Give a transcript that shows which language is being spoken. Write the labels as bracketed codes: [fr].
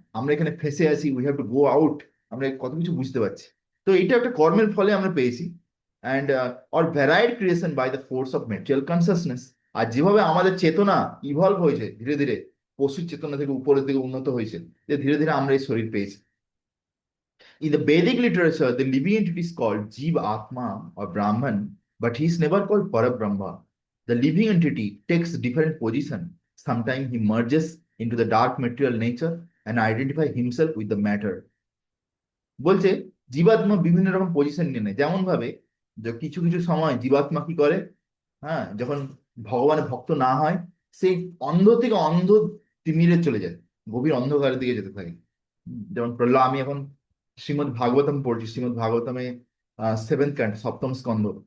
[bn] আমরা এখানে ফেসে আছি, [en] We have to go out. [bn] আমরা কত কিছু বুঝতে পারছি। তো এটা একটা কর্মের ফলে আমরা পেয়েছি। [en] And or varied creation by the force of material consciousness. [bn] আর যেভাবে আমাদের চেতনা ইভলভ হয়েছে ধীরে ধীরে, পশুর চেতনা থেকে উপরের দিকে উন্নত হয়েছে, যে ধীরে ধীরে আমরা এই শরীর পেয়েছি। [en] In the Vedic literature, the living entity is called Jiva Atma or Brahman, but he is never called Parabrahma. The living entity takes different position. Sometimes he merges into the dark material nature and identify himself with the matter. [bn] বলছে জীবাত্মা বিভিন্ন রকম position নিয়ে নেয়। যেমন ভাবে যে কিছু কিছু সময় জীবাত্মা কি করে, হ্যাঁ, যখন ভগবানের ভক্ত না হয়, সেই অন্ধ থেকে অন্ধ তিমিরে চলে যায়, গভীর অন্ধকারের দিকে যেতে থাকে। যেমন প্রহ্লাদ, আমি এখন শ্রীমদ্ ভাগবতম পড়ছি, শ্রীমদ্ ভাগবতমে সেভেন্থ ক্যান্ট, সপ্তম স্কন্ধ।